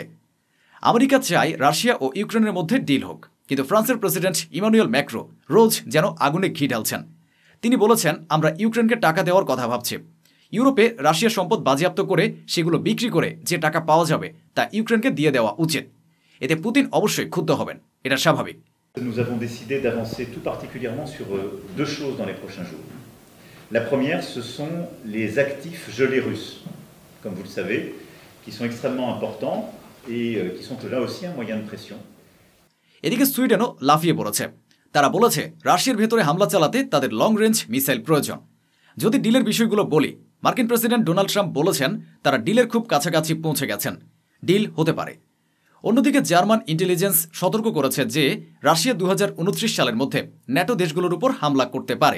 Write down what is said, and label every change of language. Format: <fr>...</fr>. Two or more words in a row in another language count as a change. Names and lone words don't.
<bn>আমেরিকা চায় রাশিয়া ও ইউক্রেনের মধ্যে ডিল হোক, কিন্তু ফ্রান্সের প্রেসিডেন্ট ইমানুয়েল ম্যাক্রো রোজ যেন আগুনে ঘি ঢালছেন। তিনি বলেছেন, আমরা ইউক্রেনকে টাকা দেওয়ার কথা ভাবছি। ইউরোপে রাশিয়ার সম্পদ বাজেয়াপ্ত করে সেগুলো বিক্রি করে যে টাকা পাওয়া যাবে তা ইউক্রেনকে দিয়ে দেওয়া উচিত। এতে পুতিন অবশ্যই ক্ষুব্ধ হবেন, এটা স্বাভাবিক।</bn> <fr>Nous avons décidé d'avancer tout particulièrement sur deux choses dans les prochains jours. La première, ce sont les actifs gelés russes, comme vous le savez, qui sont extrêmement importants et qui sont là aussi un moyen de pression.</fr> <bn>এদিকে সুইডেনও লাফিয়ে পড়েছে। তারা বলেছে রাশিয়ার ভেতরে হামলা চালাতে তাদের</bn> <en>long range missile</en> <bn>প্রয়োজন। যদি ডিলের বিষয়গুলো বলি, মার্কিন প্রেসিডেন্ট ডোনাল্ড ট্রাম্প বলেছেন তারা ডিলের খুব কাছাকাছি পৌঁছে গেছেন, ডিল হতে পারে। অন্যদিকে</bn> <en>German intelligence</en> <bn>সতর্ক করেছে যে রাশিয়া 2029 সালের মধ্যে ন্যাটো দেশগুলোর উপর হামলা করতে পারে।</bn>